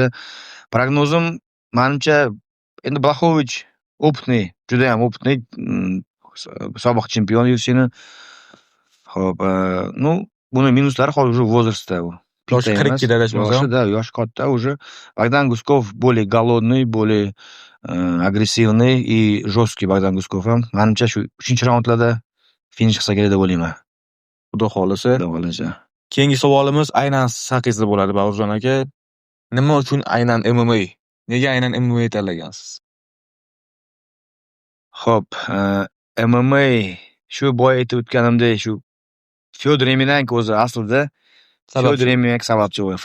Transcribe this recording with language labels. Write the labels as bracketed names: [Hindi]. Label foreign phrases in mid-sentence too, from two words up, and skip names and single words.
[Uzbek] Prognozim menimcha endi Blachowicz opitniy, juda ham opitniy sobiq chempion UFC'ni. Xo'p, ну, buni minuslari hozir [Russian] уже возрастda [Uzbek] u. Yoshi 42 da adashmasam. Yoshida, yoshi katta уже. Bogdan Guskov [Russian] более голодный, более агрессивный и жесткий [Uzbek] Bogdan Guskov ham. Menimcha shu 3-raundlarda finish qilsa kerak deb o'ylayman. Xudo xolisa. Xudo xolasa. Keyingi savolimiz aynan siz haqingizda bo'ladi, Bavurjon aka. Nima uchun aynan MMA? Nega aynan MMA tanlagansiz? Xo'p, MMA shu boya aytib o'tganimdek, shu Fyodor Emelianenko o'zi aslida Fyodor Emelianenko sababchi bo'lgan.